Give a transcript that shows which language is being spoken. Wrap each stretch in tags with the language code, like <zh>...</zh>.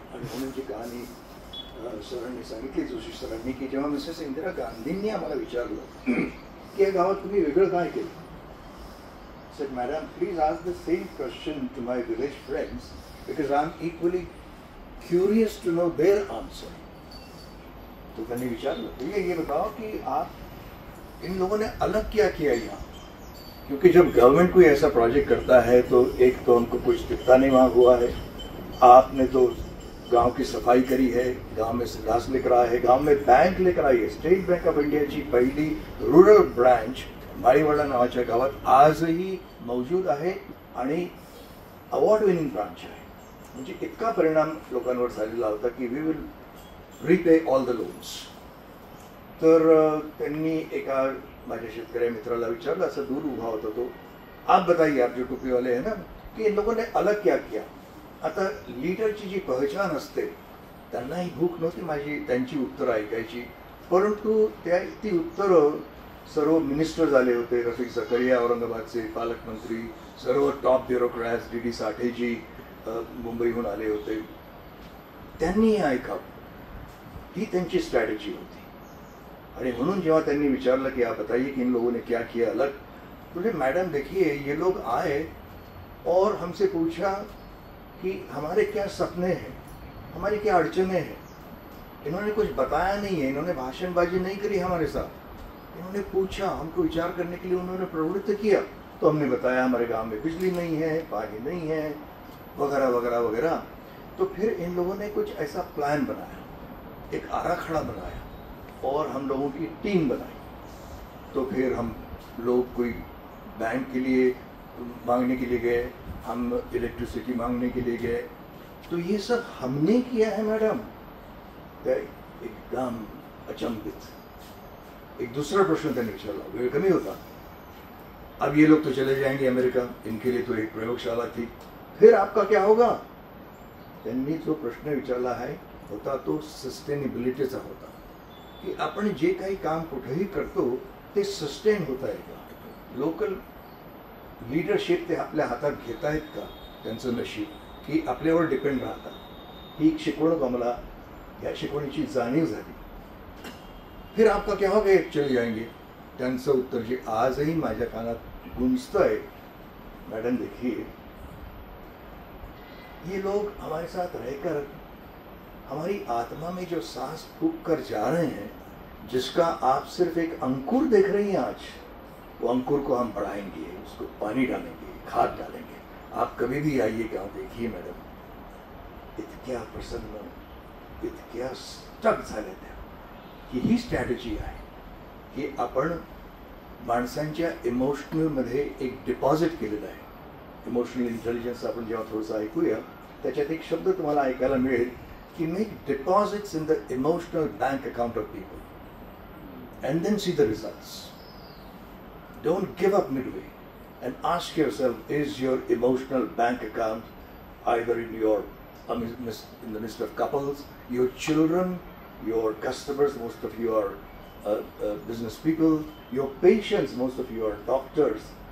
<mr>आणि म्हणून जी कहाणी सरांनी सांगितली, जोशी सरांनी, की जेव्हा मिसेस इंदिरा गांधींनी आम्हाला विचारलं की या गावात तुम्ही वेगळं काय केलं,</mr> <en>said, Madam, please ask the same question to my village friends because I'm equally curious to know their answer.</en> <hi>तो मैंने विचार ये बताओ कि आप इन लोगों ने अलग क्या किया यहाँ, क्योंकि जब गवर्नमेंट कोई ऐसा प्रोजेक्ट करता है तो एक तो उनको कुछ दिखता नहीं वहाँ हुआ है. आपने तो गांव की सफाई करी है, गांव में संडास लेकर आया है, गांव में बैंक लेकर आई है.</hi> <mr>स्टेट बैंक ऑफ इंडियाची पहिली रुरल ब्रांच माळीवाडा नावाच्या गावात आजही मौजूद आहे आणि अवॉर्ड विनिंग ब्रांच आहे. म्हणजे इतका परिणाम लोकांवर झालेला होता की</mr> <en>We will repay all the loans.</en> <mr>तर त्यांनी एका माझ्या शेतकरी मित्राला विचारलं, असं दूर उभा होता तो,</mr> <hi>आप बताइए, आप जो टोपी वाले हैं ना,</hi> <mr>की</mr> <hi>इन लोगों ने अलग क्या किया.</hi> <mr>आता लीडरची जी पहचान असते, त्यांनाही भूक नव्हती त्यांची उत्तरं ऐकायची. परंतु ती उत्तरं सर्व मिनिस्टर झाले होते. रफिक झकरिया औरंगाबादचे पालकमंत्री, सर्व टॉप ब्युरोक्रॅट्स, डी साठेजी मुंबईहून आले होते, त्यांनी ऐकावं, ही त्यांची स्ट्रॅटेजी होती. आणि म्हणून जेव्हा त्यांनी विचारलं की</mr> <hi>आप बताइए कि इन लोगों ने क्या किया अलग, बोले मैडम देखिए ये लोग आए और हमसे पूछा कि हमारे क्या सपने हैं, हमारी क्या अड़चने हैं. इन्होंने कुछ बताया नहीं है, इन्होंने भाषणबाजी नहीं करी हमारे साथ. इन्होंने पूछा, हमको विचार करने के लिए उन्होंने प्रवृत्त किया, तो हमने बताया हमारे गांव में बिजली नहीं है, पानी नहीं है, वगैरह वगैरह वगैरह. तो फिर इन लोगों ने कुछ ऐसा प्लान बनाया, एक आराखड़ा बनाया और हम लोगों की टीम बनाई. तो फिर हम लोग कोई बैंक के लिए मांगने के लिए गए, हम इलेक्ट्रिसिटी मांगने के लिए गए. तो ये सब हमने किया है मैडम.</hi> <mr>एकदम अचंभित. एक दूसरा प्रश्न त्यांनी विचारला, वेळ कमी होता.</mr> <hi>अब ये लोग तो चले जाएंगे अमेरिका, इनके लिए तो एक प्रयोगशाला थी, फिर आपका क्या होगा.</hi> <mr>त्यांनी जो प्रश्न विचारला आहे होता तो सस्टेनेबिलिटीचा होता, की आपण जे काही काम कुठेही करतो ते सस्टेन होत आहे का, लोकल लीडरशिप ते आपल्या हातात घेत आहेत का, त्यांचं नशीब की आपल्यावर डिपेंड राहतात. ही शिकवणूक आम्हाला, या शिकवणीची जाणीव झाली.</mr> <hi>फिर आपका क्या होगा, चले जाएंगे.</hi> <mr>त्यांचं उत्तर जे आजही माझ्या कानात गुंजतंय,</mr> <hi>मैडम देखिए ये लोग हमारे साथ रहकर हमारी आत्मा में जो सांस फूंक कर जा रहे हैं, जिसका आप सिर्फ एक अंकुर देख रही हैं आज, वो अंकुर को हम बढ़ाएंगे, उसको पानी डालेंगे, खाद डालेंगे. आप कभी भी आइए गाँव, देखिए मैडम,</hi> <mr>इतक्या प्रसन्न, इतक्या स्टक झाले त्या की ही स्ट्रॅटेजी आहे की आपण माणसांच्या इमोशनलमध्ये एक डिपॉझिट केलेलं आहे. इमोशनल इंटेलिजन्स आपण जेव्हा थोडंसं ऐकूया, त्याच्यात एक शब्द तुम्हाला ऐकायला मिळेल की</mr> <en>Make deposits in the emotional bank account of people and then see the results. Don't give up midway and ask yourself, is your emotional bank account either in the midst of couples, your children, your customers, most of you are business people, your patients, most of you are doctors,</en>